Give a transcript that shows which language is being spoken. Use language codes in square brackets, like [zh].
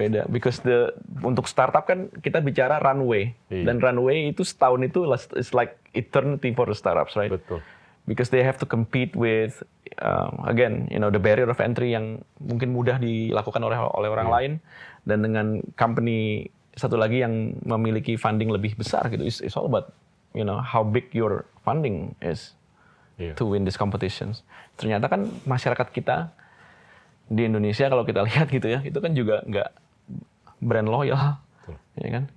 [id] Beda, because untuk startup kan kita bicara runway, dan runway itu setahun itu [en] is like eternity for the startups, right? [id] Betul. [en] Because they have to compete with again, the barrier of entry [id] yang mungkin mudah dilakukan oleh orang lain, dan dengan company satu lagi yang memiliki funding lebih besar gitu. [en] It's all about how big your funding is to win these competitions. [id] Ternyata kan masyarakat kita di Indonesia kalau kita lihat gitu ya, itu kan juga nggak brand loyal, ya kan?